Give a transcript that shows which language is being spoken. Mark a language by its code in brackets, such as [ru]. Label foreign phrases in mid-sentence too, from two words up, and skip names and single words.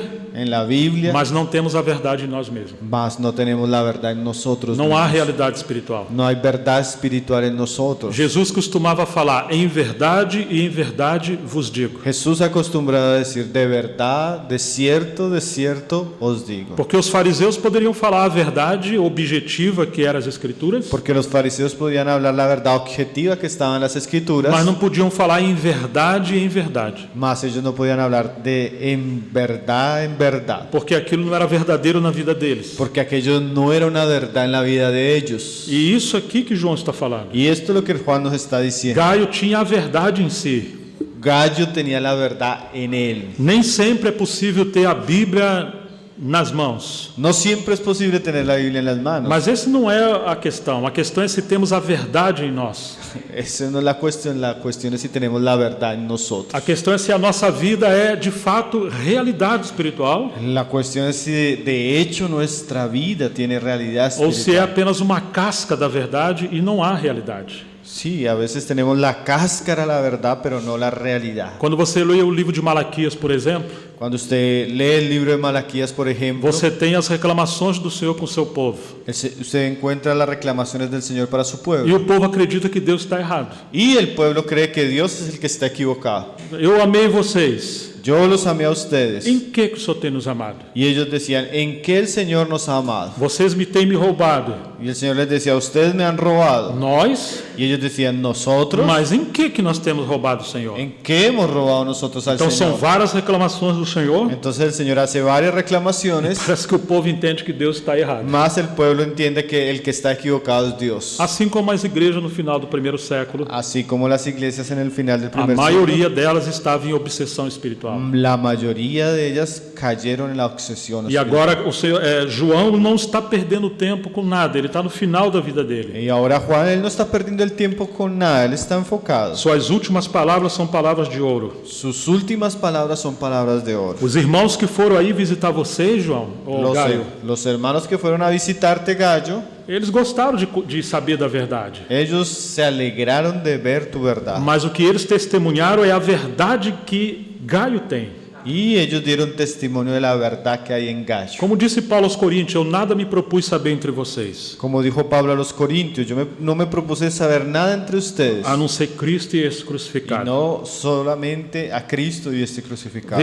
[es] en la Biblia, [pt] mas não temos a verdade em nós mesmos. [es] mas no tenemos la verdad en nosotros [pt] Não há [es] mismos. [pt] realidade espiritual. [es] No hay verdad espiritual en nosotros. [pt] Jesus costumava falar: em verdade e em verdade vos digo. [es] Jesús acostumbrado a decir, de verdad, de cierto os digo. [pt] Porque os fariseus poderiam falar a verdade objetiva que eram as Escrituras, [es] Porque los fariseos podían hablar la verdad objetiva que estaba en las escrituras, [pt] mas não podiam falar em verdade e em verdade, [es] mas ellos no podían hablar de en verdad, [pt] porque aquilo não era verdadeiro na vida deles. [es] porque aquello no era una verdad en la vida de ellos. [pt] E isso aqui que João está falando. [es] Y esto es lo que Juan nos está diciendo. [pt] Gaio tinha a verdade em si. [es] Gallo tenía la verdad en él. [pt] Nem sempre é possível ter a Bíblia nas mãos. [es] No siempre es posible tener la Biblia en las manos. [pt] Mas esse não é a questão é se temos a verdade em nós. [es] Esa no es la cuestión es si tenemos la verdad en nosotros. [pt] A questão é se a nossa vida é de fato realidade espiritual [es] La cuestión es si de hecho nuestra vida tiene realidad [pt] ou se é [es] espiritual. [pt] apenas uma casca da verdade e não há realidade. [es] Sí, a veces tenemos la cáscara, la verdad, pero no la realidad. [pt] Quando você lê o livro de Malaquias, por exemplo, [es] Cuando usted lee el libro de Malaquías, por ejemplo, [pt] você tem as reclamações do Senhor com o seu povo. [es] usted encuentra las reclamaciones del Señor para su [pt] E [es] pueblo. [pt] o povo acredita que Deus está errado. [es] Y el pueblo cree que Dios es el que está equivocado. [pt] Eu amei vocês. [es] Yo los amé a ustedes. [pt] Em que o Senhor tem nos amado? [es] Y ellos decían, ¿en qué el Señor nos ha amado? [pt] Vocês me têm me roubado. [es] Y el Señor les decía, ustedes me han robado. [pt] Nós? [es] Y ellos decían, nosotros. [pt] Mas em que nós temos roubado o Senhor? [es] ¿En qué hemos robado nosotros al [pt] Então são [es] Señor? [pt] várias reclamações do Senhor. [es] Entonces el Señor hace varias reclamaciones, [pt] Parece que o povo entende que Deus está errado. [es] más el pueblo entiende que el que está equivocado es Dios. [pt] Assim como as igrejas no final do primeiro século, [es] Así como las iglesias en el final del [pt] a [es] primer [pt] maioria delas estava em obsessão espiritual. [es] siglo, la mayoría de ellas cayeron en la obsesión [pt] E [es] espiritual. [pt] agora o Senhor, João não está perdendo tempo com nada, ele está no final da vida dele. [es] Y ahora Juan, él no está perdiendo el tiempo con nada, él está enfocado. [pt] Suas últimas palavras são palavras de ouro. [es] Sus últimas palabras son palabras de oro. [pt] Os irmãos que foram aí visitar vocês, João, ou Gaio, [es] Los hermanos que fueron a visitarte, Gallo, [pt] eles gostaram de saber da verdade. [es] ellos se alegraron de ver tu verdad. [pt] Mas o que eles testemunharam é a verdade que Gaio tem. [es] Y ellos dieron testimonio de la verdad que hay en Gallo. [pt] Como disse Paulo aos Coríntios, eu nada me propus saber entre vocês, [es] Como dijo Pablo a los Corintios, no me propuse saber nada entre ustedes, [pt] a não ser Cristo e esse [es] y [pt] crucificado. [es] no solamente a Cristo y este crucificado.